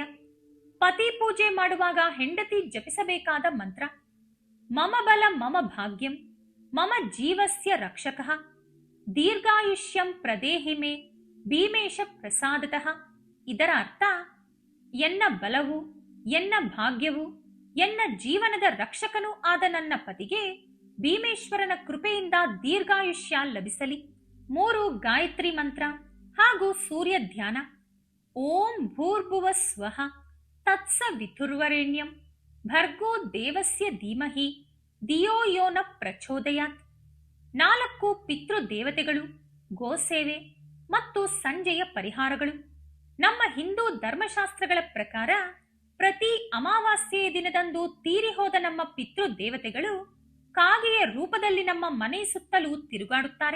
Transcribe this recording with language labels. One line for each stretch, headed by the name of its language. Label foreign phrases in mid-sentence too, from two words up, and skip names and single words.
Kannada: ಪತಿ ಪೂಜೆ ಮಾಡುವಾಗ ಹೆಂಡತಿ ಜಪಿಸಬೇಕಾದ ಮಂತ್ರ:
Sanskrit: ಮಮ ಬಲ ಮಮ ಭಾಗ್ಯಂ, ಮಮ ಜೀವಸ್ಯ ರಕ್ಷಕಃ, ದೀರ್ಘಾಯುಷ್ಯಂ ಪ್ರದೇಹಿ ಮೇ ಭೀಮೇಶ ಪ್ರಸಾದತಃ.
Kannada: ಇದರ ಅರ್ಥ: ಎನ್ನ ಬಲವು, ಎನ್ನ ಭಾಗ್ಯವು, ಎನ್ನ ಜೀವನದ ರಕ್ಷಕನೂ ಆದ ನನ್ನ ಪತಿಗೆ ಭೀಮೇಶ್ವರನ ಕೃಪೆಯಿಂದ ದೀರ್ಘಾಯುಷ್ಯ ಲಭಿಸಲಿ. 3, ಗಾಯತ್ರಿ ಮಂತ್ರ ಹಾಗೂ ಸೂರ್ಯ ಧ್ಯಾನ.
Sanskrit: ಓಂ ಭೂರ್ಭುವ ಸ್ವಃ ತತ್ಸವಿತುರ್ವರೆಣ್ಯಂ ಭರ್ಗೋ ದೇವಸ್ಯ ಧೀಮಹಿ ಧಿಯೋ ಯೋ ನ ಪ್ರಚೋದಯಾತ್.
Kannada: 4, ಪಿತೃದೇವತೆಗಳು, ಗೋಸೇವೆ ಮತ್ತು ಸಂಜೆಯ ಪರಿಹಾರಗಳು. ನಮ್ಮ ಹಿಂದೂ ಧರ್ಮಶಾಸ್ತ್ರಗಳ ಪ್ರಕಾರ ಪ್ರತಿ ಅಮಾವಾಸ್ಯೆಯ ದಿನದಂದು ತೀರಿಹೋದ ನಮ್ಮ ಪಿತೃದೇವತೆಗಳು ಕಾಗೆಯ ರೂಪದಲ್ಲಿ ನಮ್ಮ ಮನೆ ಸುತ್ತಲೂ ತಿರುಗಾಡುತ್ತಾರೆ.